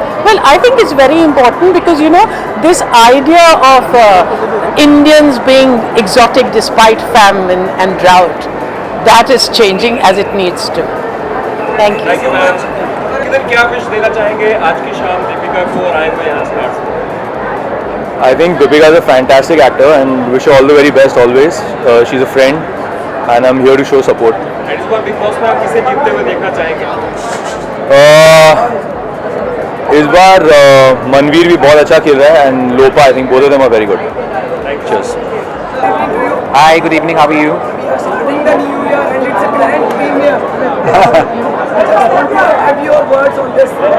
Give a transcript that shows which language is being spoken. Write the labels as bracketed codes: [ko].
[en] Well, I think it's very important because, you know, this idea of Indians being exotic despite famine and drought, that is changing as it needs to. Thank you. Thank you ma'am. [hi] किधर क्या wish देना चाहेंगे आज की शाम दीपिका को और आए हुए यहाँ स्टार्स को? [en] I think Deepika is a fantastic actor and wish her all the very best always. She's a friend and I'm here to show support. [hi] And इस बार बिग बॉस में आप किसे जीतते हुए देखना चाहेंगे? इस बार मनवीर भी बहुत अच्छा खेल रहा है and Lopa [en] I think both of them are very good. Cheers. Hi, good evening. How are you? We are starting the new year and it's a grand premiere. I just want to have your words on this.